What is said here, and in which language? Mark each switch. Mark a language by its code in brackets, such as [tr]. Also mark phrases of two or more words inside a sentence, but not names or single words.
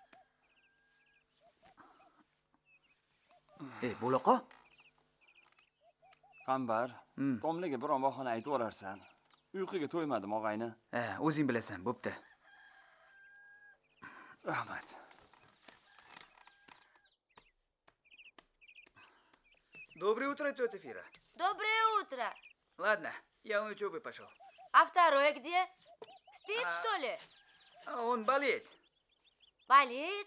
[uz] Bo'laqa? Qambar, Tomliga biron bahona aytib olarsan. Uyquga to'ymadim, og'ayni. O'zing bilasan, bo'pti. Rahmat. [ru] Доброе утро, тетя Фира. Доброе утро. Ладно, я на учебу пошел. А второй где? Спит, что ли? Он болеет. Болеет?